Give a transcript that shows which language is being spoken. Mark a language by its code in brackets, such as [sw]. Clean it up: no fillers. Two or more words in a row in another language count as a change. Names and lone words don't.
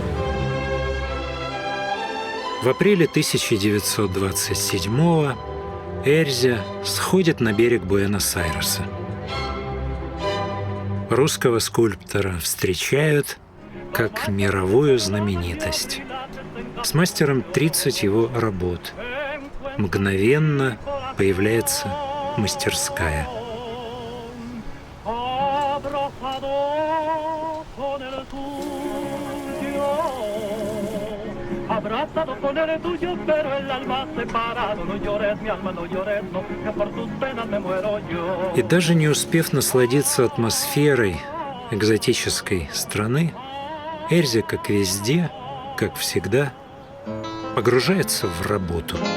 [ru] В апреле 1927-го Эльза сходит на берег Буэнос-Айреса. Русского скульптора встречают как мировую знаменитость. С мастером 30 его работ. Мгновенно появляется мастерская. [es] Abrazado con el tuyo, pero el alma separado. No llores, mi alma, no llores, no, que por tus penas me muero yo. [ru] И даже не успев насладиться атмосферой экзотической страны, Эльза, как везде, как всегда, погружается в работу.